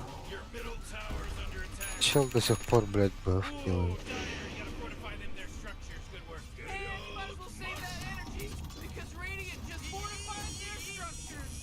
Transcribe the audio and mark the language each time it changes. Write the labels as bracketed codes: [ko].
[en] Your middle tower's under attack. [ru] Чел до сих пор, блядь, БФ делает. [en] Dire, you gotta fortify them, their structures. Good work. And you might as well save that energy because Radiant just fortified their structures.